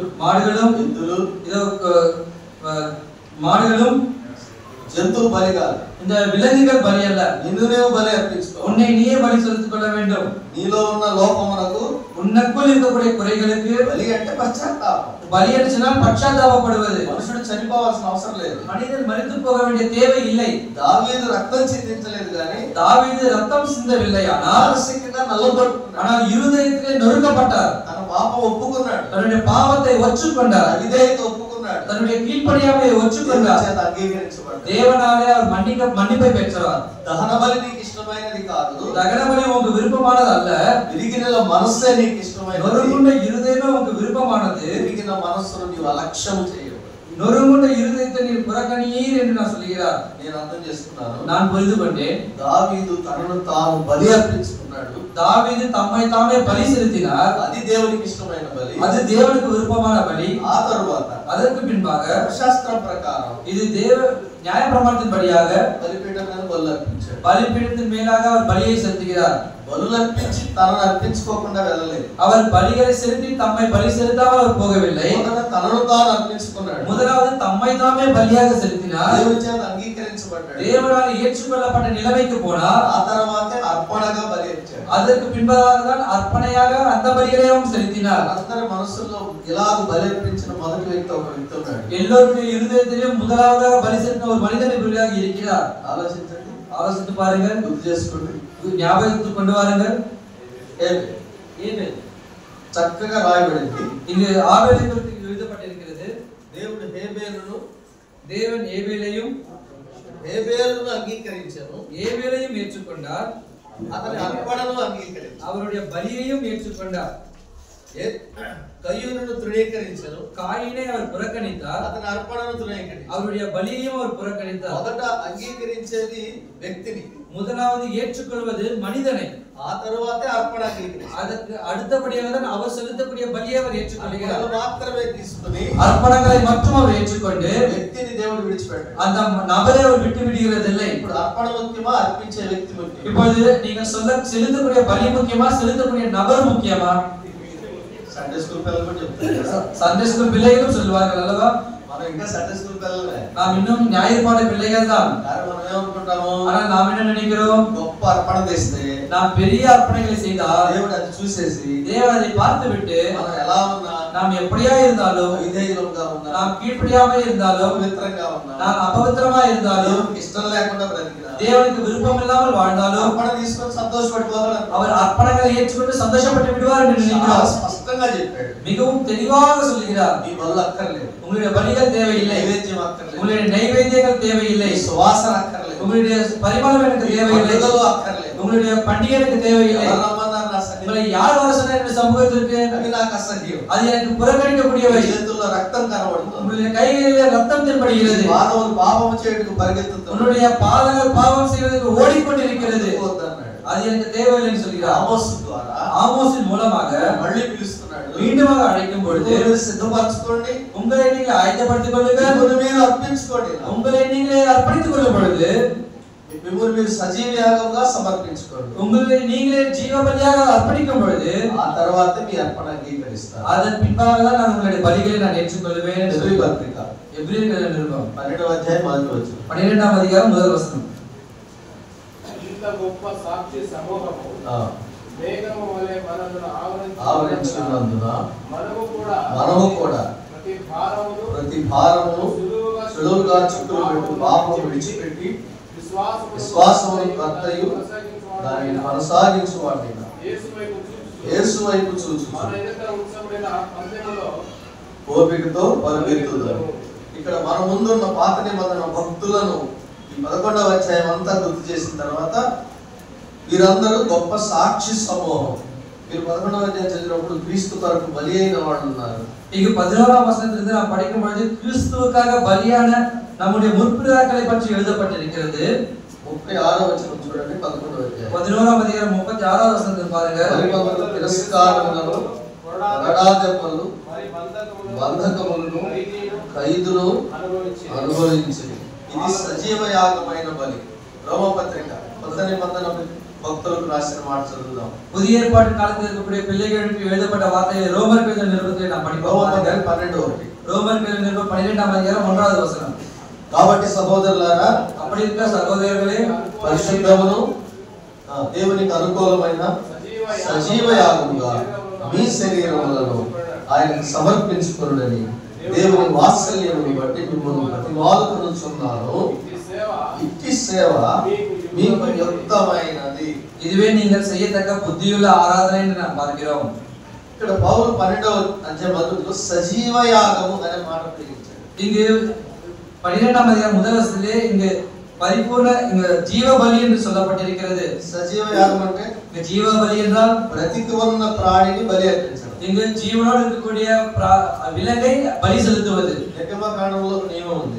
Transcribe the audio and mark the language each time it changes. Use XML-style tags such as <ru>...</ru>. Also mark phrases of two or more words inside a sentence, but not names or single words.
<ta>மாடுகளும்.</ta> <te>ఎద్దులు.</te> <ta>இதோ மாடுகளும்</ta> <te>జంతువు బలి కాదు.</te> <ta>இந்த விலங்குகள் பலி அல்ல.</ta> <te>నిన్ను నీవు బలి అర్పించుకో.</te> <ta>உன்னை நீயே பலி செலுத்திக் கொள்ள வேண்டும்.</ta> <te>నీలో ఉన్న లోపమునకు,</te> <ta>உனக்குள் இருக்கக்கூடிய குறைகளுக்கு</ta> <te>బలి అంటే పశ్చాత్తాపం.</te> <ta>பலி என்று சொன்னால் பశ్చాత్తాபப்படுவது.</ta> <te>మనుషుడు చనిపోవాల్సిన అవసరం లేదు.</te> <ta>மனிதன் மரித்து போக வேண்டிய தேவை இல்லை.</ta> <te>దావీదు రక్తం చిందించలేదు కానీ</te> <ta>தாவீது ரத்தம் சிந்தவில்லை, ஆனால்</ta> <te>మానసికంగా నల్లగొట్టుకున్నాడు.</te> <ta>ஆனால் இருதயத்திலே நொறுக்கப்பட்டார்.</ta> <te>తన పాపం ఒప్పుకున్నాడు,</te> <ta>தன்னுடைய பாவத்தை ஒற்றுக்கொண்டார்,</ta> <te>విధేయత ఒప్పుకున్నాడు,</te> <ta>தன்னுடைய கீழ்ப்படியாமை ஒற்றுக்கொண்டார்,</ta> <te>చేత అంగీకరించబడ్డాడు.</te> <ta>தேவனாலே அவர் மன்னிப்பை பெற்றார்.</ta> <te>దహన బలి నీకు ఇష్టమైనది కాదు, దహన బలి</te> <ta>உங்களுக்கு విருப்பமானது அல்ல,</ta> <te>విరిగిన మనస్సే నీకు ఇష్టమైనది,</te> <ta>நொறுங்குண்ட இருதயமே உங்களுக்கு விருப்பமானது.</ta> <te>విరిగిన మనస్సును నీవు అలక్ష్యం చేయవు,</te> <ta>நொறுங்குண்ட இருதயத்தை நீர் புறக்கணியீர் என்று நான் சொல்கிறார்.</ta> <te>నేను అర్థం చేసుకున్నాను.</te> <ta>நான் புரிந்து கொண்டேன்.</ta> <te>దావీదు తనను తాను బలి అర్పించుకున్నాడు,</te> <ta>தாவீது தம்மை தாமே பலி செலுத்தினார்,</ta> <te>అది దేవునికి ఇష్టమైన బలి,</te> <ta>அது தேவனுக்கு விருப்பமான பலி.</ta> <te>ఆ తరువాత</te> <ta>அதற்கு பின்பாக</ta> <te>శాస్త్రం ప్రకారం</te> <ta>இது தேவ நியாயப்பிரமாணத்தின்படியாக</ta> <te>బలిపీఠం మీద బలు అర్పించాడు.</te> <ta>பலிபீடத்தின் மேலாக அவர் பலியை செலுத்துகிறார்.</ta> <te>బలులు అర్పించి తనను అర్పించుకోకుండా వెళ్ళలేదు,</te> <ta>அவர் பலிகளை செலுத்தி தம்மை பலி செலுத்தாமல் அவர் போகவில்லை.</ta> <te>తనను తాను అర్పించుకున్నాడు,</te> <ta>முதலாவது தம்மை தாமே பலியாக செலுத்தினார்,</ta> <te>దేవుని చేత అంగీకరించబడ్డాడు,</te> <ta>தேவனால் ஏற்றுக்கொள்ளப்பட்ட நிலைமைக்கு போனார்.</ta> <te>ఆ తర్వాత అర్పణగా బలి ఇచ్చాడు.</te> <ta>அதற்கு பின்பதாக தான் அர்ப்பணையாக அந்த பலிகளையும் செலுத்தினார்.</ta> <te>అందరి మనసుల్లో ఇలాగ బలి అర్పించిన మొదటి వ్యక్తి ఒక వ్యక్తి ఉన్నాడు.</te> <ta>எல்லோருடைய இருதயத்திலும் முதலாவதாக பலி செலுத்தின ஒரு மனிதன் இப்படியாக இருக்கிறார்.</ta> <te>ఆలోచించండి,</te> <ta>ஆலோசித்து பாருங்கள்,</ta> <te>గుర్తు చేసుకోండి.</te> <ta>ஞாபகத்துக்கு கொண்டு வாருங்கள்.</ta> <te>ఏబేల్ చక్కగా రాయబడింది.</te> <ta>இங்கு ஆபேலை குறித்து எழுதப்பட்டிருக்கிறது.</ta> <te>దేవుడు హేబేలును</te> <ta>தேவன் ஏபேலையும்</ta> <te>అంగీకరించాను,</te> <ta>ஏபேலையும் ஏற்றுக்கொண்டார்,</ta> <te>అతని అర్పణను అంగీకరించాను.</te> <ta>அவருடைய பலியையும் ஏற்றுக்கொண்டார்.</ta> <te>కయ్యూనును తృణీకరించాను,</te> <ta>காயினை அவர் புறக்கணித்தார்,</ta> <te>అతని అర్పణను తృణీకరించాను.</te> <ta>அவருடைய பலியையும் அவர் புறக்கணித்தார்.</ta> <te>మొదట అంగీకరించేది వ్యక్తిని,</te> <ta>முதலாவது ஏற்றுக்கொள்வது மனிதனை,</ta> <te>ఆ తరువాతే అర్పణ అంగీకరించారు.</te> <ta>அதற்கு அடுத்தபடியாக தான் அவர் செலுத்தக்கூடிய பலியை அவர் ஏற்றுக்கொள்கிறார்.</ta> <te>మాత్రమే తీసుకుని</te> <ta>அர்ப்பணங்களை மட்டும் அவர் ஏற்றுக்கொண்டு</ta> <te>వ్యక్తిని దేవుడు విడిచిపెట్టాడు.</te> <ta>அந்த నబரை அவர் விட்டு விடுகிறதில்லை.</ta> <te>ఇప్పుడు అర్పణ ముఖ్యమా, అర్పించే వ్యక్తి ముఖ్యమా?</te> <ta>இப்பொழுது நீங்கள் செலுத்தக்கூடிய பலி முக்கியமா, செலுத்தக்கூடிய நபர் முக்கியமா?</ta> <en>Sunday school</en> <te>పిల్లలు కూడా చెప్తారు,</te> <en>Sunday school</en> <ta>பிள்ளைகளும் சொல்வார்கள் அல்லவா,</ta> <te>మనం ఇంకా</te> <en>Sunday school</en> <te>పిల్లలే,</te> <ta>நாம் இன்னும் ஞாயிறுபாடு பிள்ளைகள் தான்.</ta> <te>కానీ మనం ఏమనుకుంటాము,</te> <ta>ஆனா நாம் என்ன நினைக்கிறோம்,</ta> <te>గొప్ప అర్పణ చేస్తే</te> <ta>நாம் பெரிய అర్పణங்களை செய்தால்</ta> <te>దేవుడు అది చూసేసి</te> <ta>தேவன் அதை பார்த்து விட்டு</ta> <te>మనం ఎలా ఉన్నా,</te> <ta>நாம் எப்படியா இருந்தாலும்,</ta> <te>విధేయులుగా ఉన్నా,</te> <ta>நாம் கீழ்ப்படியாமல் இருந்தாலும்,</ta> <te>పవిత్రంగా ఉన్నా,</te> <ta>நாம் అపవిత్రமா இருந்தாலும்,</ta> <te>దేవునికి ఇష్టం లేకుండా బ్రతికినా,</te> <ta>தேவனுக்கு விருப்பம் இல்லாமல் வாழ்ந்தாலும்</ta> <te>అర్పణ తీసుకొని సంతోషపడిపోతాడు.</te> <ta>அவர் அர்ப்பணங்களை ஏற்றுக்கொண்டு சந்தோஷப்பட்டு விடுவார் என்று</ta> <te>చాలా</te> <ta>நினைக்கிறார்.</ta> <te>స్పష్టంగా చెప్పాడు,</te> <ta>மிகவும் தெளிவாக சொல்கிறார்,</ta> <te>నీ బలు అక్కర్లేదు,</te> <ta>உங்களுடைய பலிகள் தேவையில்லை,</ta> <te>నైవేద్యం అక్కర్లేదు,</te> <ta>உங்களுடைய நைவேத்தியங்கள் தேவையில்லை,</ta> <te>సువాసన అక్కర్లేదు,</te> <ta>உங்களுடைய பரிமளம் எனக்கு தேவையில்லை,</ta> <te>పండుగలు అక్కర్లేదు,</te> <ta>உங்களுடைய பண்டிகை எனக்கு தேவையில்லை.</ta> <te>ఎవరు రమ్మన్నారు నా సన్నిధికి?</te> <ta>உங்களை யார் வர சொன்னார் என்று சமூகத்திற்கு?</ta> <te>అవి నాకు అసహ్యం.</te> <ta>அது எனக்கு புறக்கணிக்கக்கூடியவை.</ta> <te>చేతుల్లో రక్తం కనబడుతుంది,</te> <ta>உங்களுடைய கைகளிலே ரத்தம் தென்படுகிறது,</ta> <te>పాదములు పాపము చేయుటకు పరిగెత్తుతుంది,</te> <ta>உன்னுடைய பாதங்கள் பாவம் செய்வதற்கு ஓடிக்கொண்டிருக்கிறது.</ta> <te>వద్దన్నాడు.</te> <ta>அது எனக்கு தேவையில்லை என்று சொல்கிறார்.</ta> <te>ఆమోసు ద్వారా</te> <ta>ஆமோஸின் மூலமாக</ta> <te>మళ్ళీ పిలుస్తున్నాడు,</te> <ta>மீண்டுமாக அழைக்கும் பொழுது</ta> <te>మీరు సిద్ధపరచుకోండి,</te> <ta>உங்களை நீங்கள் ஆயத்தப்படுத்திக் கொள்ளுங்கள்,</ta> <te>మిమ్మల్ని మీరు అర్పించుకోండి,</te> <ta>உங்களை நீங்களே அர்ப்பணித்துக் கொள்ளும் பொழுது</ta> <te>మిమ్మల్ని మీరు సజీవ యాగంగా సమర్పించుకోండి.</te> <ta>உங்களை நீங்களே ஜீவ பலியாக அர்ப்பணிக்கும் பொழுது</ta> <te>ఆ తర్వాత మీ అర్పణ అంగీకరిస్తారు.</te> <ta>அதன் பின்பாக தான் நான் உங்களுடைய பலிகளை நான் ஏற்றுக்கொள்வேன் என்று</ta> <te>ఎబ్రీ</te> <ta>சொல்கிறார்.</ta> <te>పత్రిక</te> <ta>எபிரேயர் நிருபம்</ta> <te>12వ అధ్యాయం మొదటి వచనం.</te> <ta>12వ அதிகாரம் முதல் வசனம்.</ta> <te>ఇంత గొప్ప సాక్షి సమూహము మేఘము వలె మనలను ఆవరించుకున్నందున మనము కూడా ప్రతి భారమును సులువుగా చిక్కులు పాపము విడిచిపెట్టి విశ్వాసమును కర్తయు దానిని కొనసాగించువాడిని యేసు వైపు చూచు ఓపికతో పరిగెత్తుదాం. ఇక్కడ మన ముందున్న పాత నిబంధన భక్తులను ఈ 11వ అధ్యాయం అంతా గుర్తు చేసిన తర్వాత వీరందరూ గొప్ప సాక్షి సమూహం. మీరు 11వ అధ్యాయం చదివినప్పుడు క్రీస్తు కొరకు బలి అయిన వాళ్ళు ఉన్నారు.</te> <ta>இங்கு 11ஆம் வசனத்திலிருந்து நாம் படிக்கும் பொழுது கிறிஸ்துவுக்காக பலியான நம்முடைய முற்பிதாக்களை பற்றி எழுதப்பட்டிருக்கிறது.</ta> <te>36వ వచనం చూడండి. 11వ అధ్యాయం</te> <ta>11ஆம் அதிகாரம் 36வது వచనத்தை பாருங்க.</ta> <te>పరిపక్వత తిరస్కారములను గడాదెబ్బలు బంధకములను ఖైదును అనుభవించింది. ఇది సజీవ యాగమైన బలి. రోమపత్రిక కొత్త నిబంధన భక్తులకు రాసిన మాట చదువుదాం.</te> <ta>புதிய ஏற்பாட்டு காலத்தில் இருக்கக்கூடிய பிள்ளைகளுக்கு எழுதப்பட்ட வார்த்தைகளை ரோமர் எழுதின நிருபத்தை நாம் படிப்போம். 12:1 ரோமர் எழுதின நிருபம் 12ஆம் அதிகாரம் 1வது வசனம்.</ta> <te>కాబట్టి సహోదరులారా,</te> <ta>அப்படி இருக்க సహోదరులే,</ta> <te>పరిశుద్ధమును దేవునికి అనుకూలమైన సజీవ యాగముగా మీ శరీరములను ఆయనకు సమర్పించుకొనుడని దేవుని వాత్సల్యమును బట్టి మిమ్మల్ని ప్రతిమాలుకొనుచున్నాను. ఇట్టి సేవ మీకు యుక్తమైనది.</te> <ta>இதுவே நீங்கள் செய்யத்தக்க புத்தியுள்ள ஆராதனை என்று நாம் பார்க்கிறோம்.</ta> <te>ఇక్కడ పౌలు 12వ అధ్యాయం మొదట్లో సజీవ యాగము అనే మాట ప్రయోగించాడు.</te> <ta>இங்கு 12ஆம் அதிகாரம் முதல் வசனத்திலே இங்கு பரிபூர்ண ஜீவ பலி என்று சொல்லப்பட்டிருக்கிறது.</ta> <te>సజీవ యాగం అంటే</te> <ta>ஜீவ பலி என்றால்</ta> <te>బ్రతికి ఉన్న ప్రాణిని బలి అర్పించడం.</te> <ta>இங்கு ஜீவனோடு இருக்கக்கூடிய விலங்கை பலி செலுத்துவது.</ta> <te>నిర్గమకాండంలో ఒక నియమం ఉంది.</te>